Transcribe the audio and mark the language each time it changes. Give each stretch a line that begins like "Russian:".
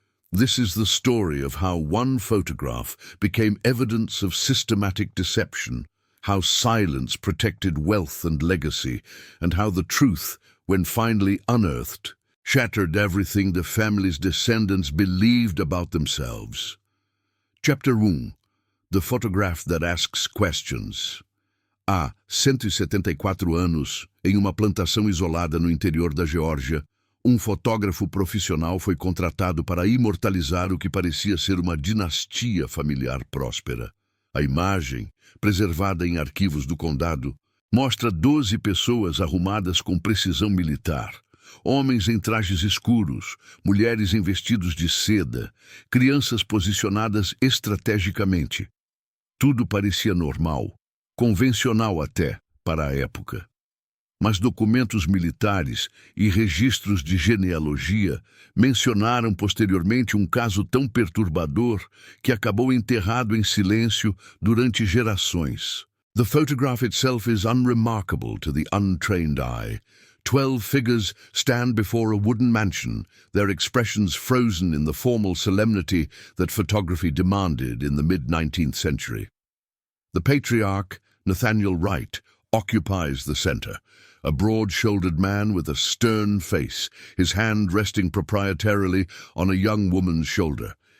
English: This is the story of how one photograph became evidence of systematic deception, how silence protected wealth and legacy, and how the truth, when finally unearthed, shattered everything the family's descendants believed about themselves. Chapter 1. The Photograph that Asks Questions.
Portuguese: Há 174 anos, em uma plantação isolada no interior da Geórgia, fotógrafo profissional foi contratado para imortalizar o que parecia ser uma dinastia familiar próspera. A imagem, preservada em arquivos do condado, mostra 12 pessoas arrumadas com precisão militar. Homens em trajes escuros, mulheres em vestidos de seda, crianças posicionadas estrategicamente. Tudo parecia normal, convencional até, para a época. Mas documentos militares e registros de genealogia mencionaram posteriormente um caso tão perturbador que acabou enterrado em silêncio durante gerações.
English: The photograph itself is unremarkable to the untrained eye. 12 figures stand before a wooden mansion, their expressions frozen in the formal solemnity that photography demanded in the mid-19th century. The patriarch, Nathaniel Wright, occupies the center, a broad-shouldered man with a stern face, his hand resting proprietarily on a young woman's shoulder.